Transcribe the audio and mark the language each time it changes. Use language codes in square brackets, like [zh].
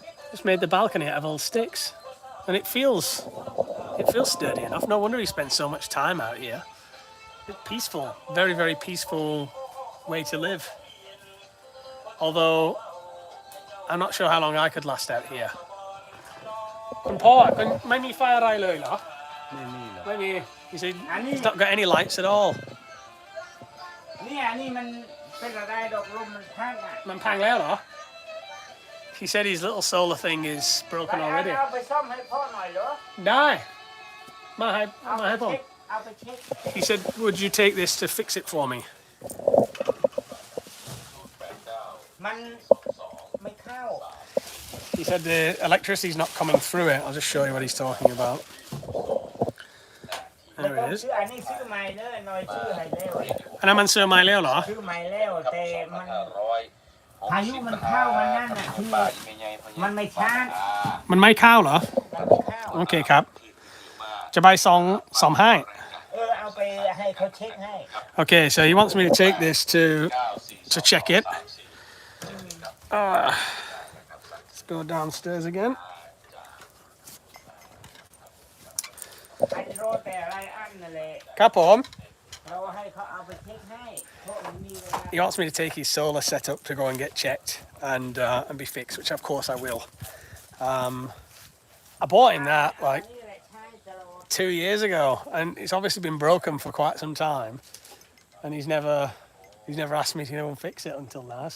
[en] Just made the balcony out of old sticks. And it feels sturdy enough. No wonder he spent so much time out here. It's peaceful, very, very peaceful way to live. Although, I'm not sure how long I could last out here. [th] คุณพ่อไม่มีไฟอะไรเลยเหรอไม่มี [en] He said it's not got any lights at all [th] นี่มันเป็นอะไรดอกลมมันพังอ่ะ มันพังแล้วเหรอ [en] He said his little solar thing is broken already [th] เอาไปซ่อมให้พ่อหน่อยเหรอ ได้มาให้ผม เอาไปเช็ค [en] He said would you take this to fix it for me [th] มันไม่เข้า [en] He said the electricity's not coming through it. I'll just show you what he's talking about. There it is. [th] อันนี้ซื้อใหม่เด้อหน่อยซื้อให้เร็ว อันนั้นมันซื้อใหม่แล้วเหรอ ซื้อใหม่แล้วแต่มันพายุมันเข้ามันนั่นน่ะคือมันไม่ชาร์จ มันไม่เข้าเหรอ มันไม่เข้า โอเคครับ จะไปซ่อมให้ เอาไปให้เขาเช็คให้ [en] Okay, so he wants me to take this to check it. Let's go downstairs again. [th] ไอ้โรแต่อะไรอันนั่นแหละ ครับผม เราให้เขาเอาไปเช็คให้เพราะมันมีเวลา [en] He wants me to take his solar setup to go and get checked and be fixed, which of course I will. I bought him that like 2 years ago, and it's obviously been broken for quite some time, and he's never asked me to go and fix it until now.